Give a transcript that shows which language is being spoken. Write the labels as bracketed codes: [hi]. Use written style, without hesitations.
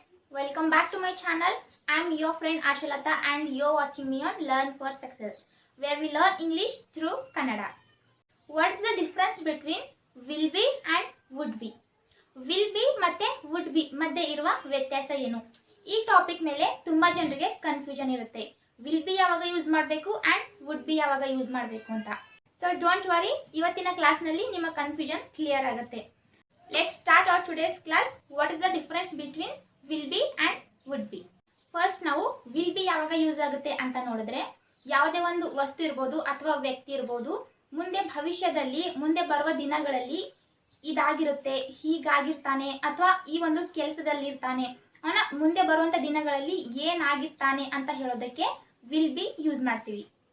[en] Welcome back to my channel. I am your friend Ashalata and you are watching me on Learn for Success, where we learn English through Kannada. What's the difference between willbe and wouldbe? [kn] Willbe ಮತ್ತೆ wouldbe ಮಧ್ಯೆ ಇರುವ ವ್ಯತ್ಯಾಸ ಏನು? ಈ topic ಮೇಲೆ ತುಂಬಾ ಜನರಿಗೆ confusion ಇರುತ್ತೆ. willbe ಯಾವಾಗ ಯೂಸ್ ಮಾಡಬೇಕು and wouldbe ಯಾವಾಗ ಯೂಸ್ ಮಾಡಬೇಕು ಅಂತ. [en] So don't worry, [kn] ಇವತ್ತಿನ ಕ್ಲಾಸ್ ನಲ್ಲಿ ನಿಮ್ಮ ಕನ್ಫ್ಯೂಷನ್ ಕ್ಲಿಯರ್ ಆಗುತ್ತೆ. [en] Let's start our today's class. What is the difference between willbe and wouldbe? [kn] First ನಾವು willbe ಯಾವಾಗ ಯೂಸ್ ಆಗುತ್ತೆ ಅಂತ ನೋಡಿದ್ರೆ, ಯಾವುದೇ ಒಂದು ವಸ್ತು ಇರಬಹುದು ಅಥವಾ ವ್ಯಕ್ತಿ ಇರಬಹುದು, ಮುಂದೆ ಭವಿಷ್ಯದಲ್ಲಿ ಮುಂದೆ ಬರುವ ದಿನಗಳಲ್ಲಿ ಇದಾಗಿರುತ್ತೆ, ಹೀಗಾಗಿರ್ತಾನೆ ಅಥವಾ ಈ ಒಂದು ಕೆಲಸದಲ್ಲಿ ಇರ್ತಾನೆ, ಅವನ ಮುಂದೆ ಬರುವಂತ ದಿನಗಳಲ್ಲಿ ಏನಾಗಿರ್ತಾನೆ ಅಂತ ಹೇಳೋದಕ್ಕೆ willbe ಯೂಸ್ ಮಾಡ್ತೀವಿ.